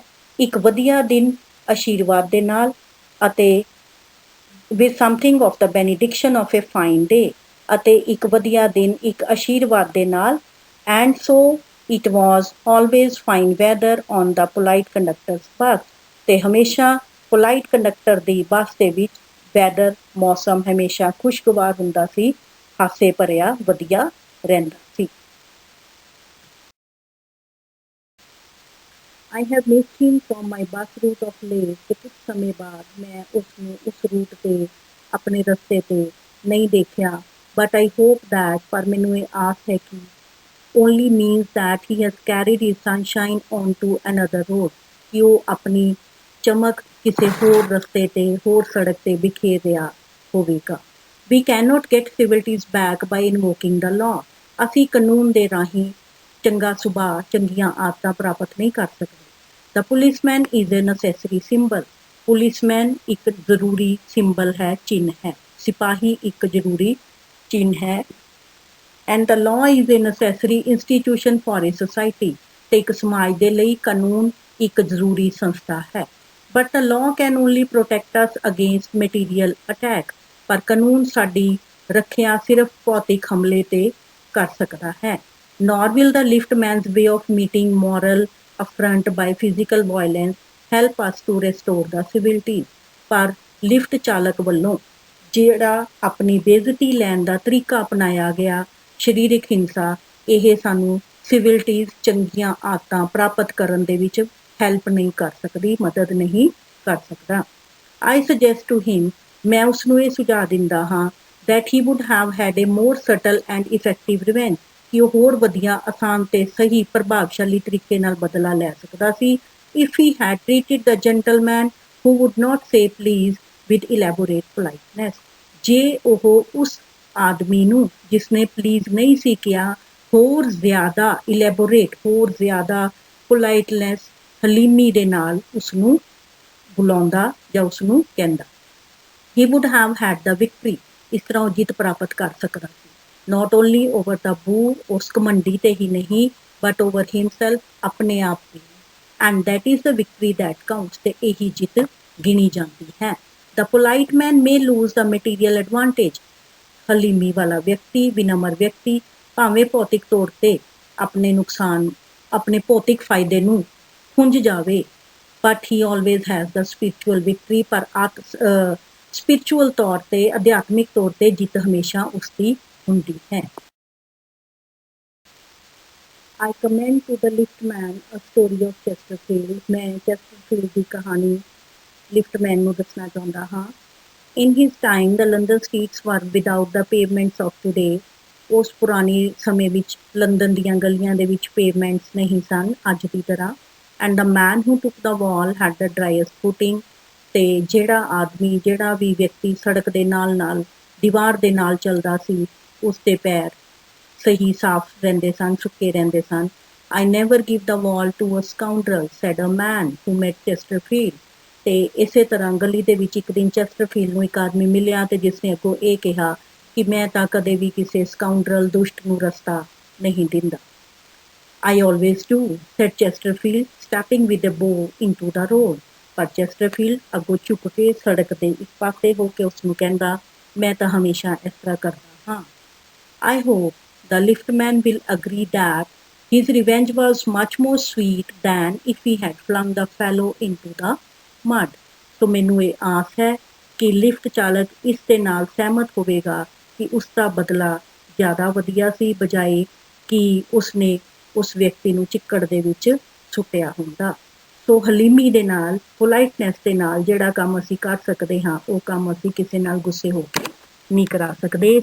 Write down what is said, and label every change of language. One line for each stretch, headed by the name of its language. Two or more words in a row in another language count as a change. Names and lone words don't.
Punjabi: ਇੱਕ ਵਧੀਆ ਦਿਨ ਆਸ਼ੀਰਵਾਦ ਦੇ ਨਾਲ, ਅਤੇ
English: with something of the benediction of a fine day,
Punjabi: ਅਤੇ ਇੱਕ ਵਧੀਆ ਦਿਨ ਇੱਕ ਆਸ਼ੀਰਵਾਦ ਦੇ ਨਾਲ।
English: and so it was always fine weather on the polite conductor's bus,
Punjabi: ਤੇ ਹਮੇਸ਼ਾ
English: polite conductor
Punjabi: ਦੀ ਬੱਸ ਦੇ ਵਿੱਚ ਵੈਦਰ, ਮੌਸਮ ਹਮੇਸ਼ਾ ਖੁਸ਼ਗਵਾਰ ਹੁੰਦਾ ਸੀ, ਹਾਸੇ ਭਰਿਆ ਵਧੀਆ ਰਹਿੰਦਾ ਸੀ।
English: I have missed him from my bus route of late,
Punjabi: ਤੇ ਕੁਝ ਸਮੇਂ ਬਾਅਦ ਮੈਂ ਉਸਨੂੰ ਉਸ ਰੂਟ ਤੇ, ਆਪਣੇ ਰਸਤੇ ਤੇ ਨਹੀਂ ਦੇਖਿਆ।
English: But I hope that,
Punjabi: ਪਰ ਮੈਨੂੰ ਇਹ ਆਸ ਹੈ ਕਿ
English: only means that he has carried his sunshine on to another road,
Punjabi: ਕਿ ਉਹ ਆਪਣੀ ਚਮਕ ਕਿਸੇ ਹੋਰ ਰਸਤੇ ਤੇ, ਹੋਰ ਸੜਕ ਤੇ ਬਿਖੇਰ ਰਿਹਾ ਹੋਵੇਗਾ।
English: We cannot get civilities back by invoking the law,
Punjabi: ਅਸੀਂ ਕਾਨੂੰਨ ਦੇ ਰਾਹੀਂ ਚੰਗਾ ਸੁਭਾਅ, ਚੰਗੀਆਂ ਆਦਤਾਂ ਪ੍ਰਾਪਤ ਨਹੀਂ ਕਰ ਸਕਦੇ।
English: The policeman is a necessary symbol,
Punjabi: ਪੁਲਿਸਮੈਨ ਇੱਕ ਜ਼ਰੂਰੀ ਸਿੰਬਲ ਹੈ, ਚਿੰਨ੍ਹ ਹੈ। ਸਿਪਾਹੀ ਇੱਕ ਜ਼ਰੂਰੀ ਚਿੰਨ੍ਹ ਹੈ।
English: And the law is a necessary institution for a society,
Punjabi: ਤੇ ਇੱਕ ਸਮਾਜ ਦੇ ਲਈ ਕਾਨੂੰਨ ਇੱਕ ਜ਼ਰੂਰੀ ਸੰਸਥਾ ਹੈ।
English: But the law can only protect us against material attack,
Punjabi: ਪਰ ਕਾਨੂੰਨ ਸਾਡੀ ਰੱਖਿਆ ਸਿਰਫ ਭੌਤਿਕ ਹਮਲੇ ਤੇ ਕਰ ਸਕਦਾ ਹੈ।
English: Nor will the liftman's way of meeting moral affront by physical violence help us to restore the civilities,
Punjabi: ਪਰ ਲਿਫਟ ਚਾਲਕ ਵੱਲੋਂ ਜਿਹੜਾ ਆਪਣੀ ਬੇਇੱਜ਼ਤੀ ਲੈਣ ਦਾ ਤਰੀਕਾ ਅਪਣਾਇਆ ਗਿਆ, ਸਰੀਰਕ ਹਿੰਸਾ, ਇਹ ਸਾਨੂੰ ਸਿਵਿਲਿਟੀਜ਼, ਚੰਗੀਆਂ ਆਦਤਾਂ ਪ੍ਰਾਪਤ ਕਰਨ ਦੇ ਵਿੱਚ ਹੈਲਪ ਨਹੀਂ ਕਰ ਸਕਦੀ, ਮਦਦ ਨਹੀਂ ਕਰ ਸਕਦਾ।
English: I suggest to him,
Punjabi: ਮੈਂ ਉਸਨੂੰ ਇਹ ਸੁਝਾਅ ਦਿੰਦਾ ਹਾਂ,
English: that he would have had a more subtle and effective revenge,
Punjabi: ਕਿ ਉਹ ਹੋਰ ਵਧੀਆ, ਆਸਾਨ ਤੇ ਸਹੀ ਪ੍ਰਭਾਵਸ਼ਾਲੀ ਤਰੀਕੇ ਨਾਲ ਬਦਲਾ ਲੈ ਸਕਦਾ ਸੀ।
English: If he had treated the gentleman who would not say please with elaborate politeness,
Punjabi: ਜੇ ਉਹ ਉਸ ਆਦਮੀ ਨੂੰ ਜਿਸਨੇ ਪਲੀਜ਼ ਨਹੀਂ ਸੀ ਕਿਹਾ, ਹੋਰ ਜ਼ਿਆਦਾ ਇਲੈਬੋਰੇਟ, ਹੋਰ ਜ਼ਿਆਦਾ ਪੋਲਾਈਟਨੈਸ, ਹਲੀਮੀ ਦੇ ਨਾਲ ਉਸਨੂੰ ਬੁਲਾਉਂਦਾ ਜਾਂ ਉਸਨੂੰ ਕਹਿੰਦਾ,
English: he would have had the victory,
Punjabi: ਇਸ ਤਰ੍ਹਾਂ ਉਹ ਜਿੱਤ ਪ੍ਰਾਪਤ ਕਰ ਸਕਦਾ ਸੀ।
English: Not only over the bull,
Punjabi: ਉਸ ਘਮੰਡੀ ਤੇ ਹੀ ਨਹੀਂ,
English: but over himself,
Punjabi: ਆਪਣੇ ਆਪ ਤੇ।
English: And that is the victory that counts,
Punjabi: ਤੇ ਇਹੀ ਜਿੱਤ ਗਿਣੀ ਜਾਂਦੀ ਹੈ।
English: The polite man may lose the material advantage,
Punjabi: ਹਲੀਮੀ ਵਾਲਾ ਵਿਅਕਤੀ, ਵਿਨਮਰ ਵਿਅਕਤੀ ਭਾਵੇਂ ਭੌਤਿਕ ਤੌਰ ਤੇ ਆਪਣੇ ਨੁਕਸਾਨ, ਆਪਣੇ ਭੌਤਿਕ ਫਾਇਦੇ ਨੂੰ ਖੁੰਝ ਜਾਵੇ,
English: but he always has the spiritual victory,
Punjabi: ਪਰ ਸਪਿਰਿਚੁਅਲ ਤੌਰ ਤੇ, ਅਧਿਆਤਮਿਕ ਤੌਰ ਤੇ ਜਿੱਤ ਹਮੇਸ਼ਾ ਉਸਦੀ ਹੁੰਦੀ ਹੈ।
English: I commend to the liftman a story of Chesterfield,
Punjabi: ਮੈਂ ਚੈਸਟਰਫੀਲਡ ਦੀ ਕਹਾਣੀ ਲਿਫਟਮੈਨ ਨੂੰ ਦੱਸਣਾ ਚਾਹੁੰਦਾ ਹਾਂ।
English: In his time, the London streets were without the pavements of today.
Punjabi: ਉਸ ਪੁਰਾਣੇ ਸਮੇਂ ਵਿੱਚ ਲੰਡਨ ਦੀਆਂ ਗਲੀਆਂ ਦੇ ਵਿੱਚ ਪੇਵਮੈਂਟਸ ਨਹੀਂ ਸਨ ਅੱਜ ਦੀ ਤਰ੍ਹਾਂ।
English: and the man who took the wall had the driest footing.
Punjabi: ਅਤੇ ਜਿਹੜਾ ਵੀ ਵਿਅਕਤੀ ਸੜਕ ਦੇ ਨਾਲ ਦੀਵਾਰ ਦੇ ਨਾਲ ਚੱਲਦਾ ਸੀ ਉਸ ਦੇ ਪੈਰ ਸਹੀ ਸਾਫ਼ ਰਹਿੰਦੇ ਸਨ, ਸੁੱਕੇ ਰਹਿੰਦੇ ਸਨ।
English: I never give the wall to a scoundrel, said a man who met Chesterfield।
Punjabi: ਤੇ ਇਸੇ ਤਰ੍ਹਾਂ ਗਲੀ ਦੇ ਵਿੱਚ ਇੱਕ ਦਿਨ ਚੈਸਟਰਫੀਲਡ ਨੂੰ ਇੱਕ ਆਦਮੀ ਮਿਲਿਆ ਤੇ ਜਿਸਨੇ ਅੱਗੋਂ ਇਹ ਕਿਹਾ ਕਿ ਮੈਂ ਤਾਂ ਕਦੇ ਵੀ ਕਿਸੇ ਸਕਾਊਂਡਰਲ ਦੁਸ਼ਟ ਨੂੰ ਰਸਤਾ ਨਹੀਂ ਦਿੰਦਾ।
English: I always do, said Chesterfield, stepping with a bow into the road।
Punjabi: ਪਰ ਚੈਸਟਰਫੀਲਡ ਅੱਗੋਂ ਝੁਕ ਕੇ ਸੜਕ ਦੇ ਇੱਕ ਪਾਸੇ ਹੋ ਕੇ ਉਸਨੂੰ ਕਹਿੰਦਾ ਮੈਂ ਤਾਂ ਹਮੇਸ਼ਾ ਇਸ ਤਰ੍ਹਾਂ ਕਰਦਾ ਹਾਂ।
English: I hope the liftman will agree that his revenge was much more sweet than if he had flung the fellow into the mud।
Punjabi: ਸੋ ਮੈਨੂੰ ਇਹ ਆਸ ਹੈ ਕਿ ਲਿਫਟ ਚਾਲਕ ਇਸ ਦੇ ਨਾਲ ਸਹਿਮਤ ਹੋਵੇਗਾ ਕਿ ਉਸ ਦਾ ਬਦਲਾ ਜ਼ਿਆਦਾ ਵਧੀਆ ਸੀ ਬਜਾਏ ਕਿ ਉਸਨੇ ਉਸ ਵਿਅਕਤੀ ਨੂੰ ਚਿੱਕੜ ਦੇ ਵਿੱਚ ਸੁੱਟਿਆ ਹੁੰਦਾ। ਸੋ ਹਲੀਮੀ ਦੇ ਨਾਲ, ਪੋਲਾਈਟਨੈਸ ਦੇ ਨਾਲ ਜਿਹੜਾ ਕੰਮ ਅਸੀਂ ਕਰ ਸਕਦੇ ਹਾਂ ਉਹ ਕੰਮ ਅਸੀਂ ਕਿਸੇ ਨਾਲ ਗੁੱਸੇ ਹੋ ਕੇ ਨਹੀਂ ਕਰਾ ਸਕਦੇ।